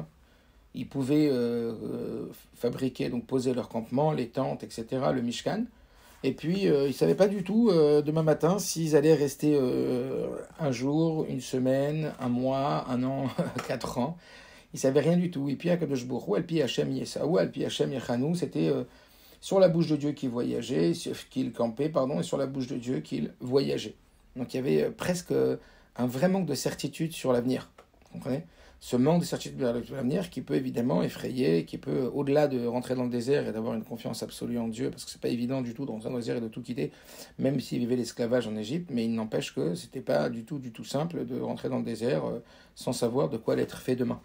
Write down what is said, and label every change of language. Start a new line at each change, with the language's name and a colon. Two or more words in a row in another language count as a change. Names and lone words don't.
French: Ils pouvaient fabriquer, donc poser leur campement, les tentes, etc., le Mishkan. Et puis, ils ne savaient pas du tout demain matin s'ils allaient rester un jour, une semaine, un mois, un an, 4 ans. Ils ne savaient rien du tout. Et puis,
Hebrew: הקדוש ברוך הוא, על פי השם יסעו, על פי השם יחנו,
French: c'était sur la bouche de Dieu qu'il voyageait, qu'il campait, et sur la bouche de Dieu qu'il voyageait. Donc, il y avait presque un vrai manque de certitude sur l'avenir. Vous comprenez ? Ce manque de certitude sur l'avenir qui peut évidemment effrayer, qui peut, au-delà de rentrer dans le désert et d'avoir une confiance absolue en Dieu, parce que c'est pas évident du tout dans un désert et de tout quitter, même s'il vivait l'esclavage en Égypte, mais il n'empêche que c'était pas du tout simple de rentrer dans le désert sans savoir de quoi allait être fait demain.